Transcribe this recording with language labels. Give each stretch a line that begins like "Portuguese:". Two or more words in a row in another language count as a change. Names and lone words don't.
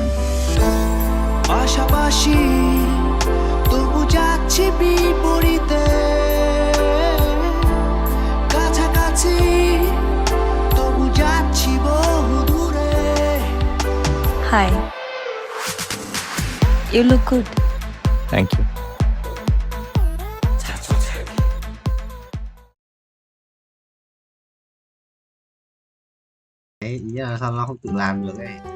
Bangla: পাশাপাশি তবু যাচ্ছি বিপরীতে, কাছাকাছি তবু যাচ্ছি বহু দূরে।
English: হাই, You look good. Thank you.
Vietnamese: Đấy, ý là sao nó không tự làm được ấy.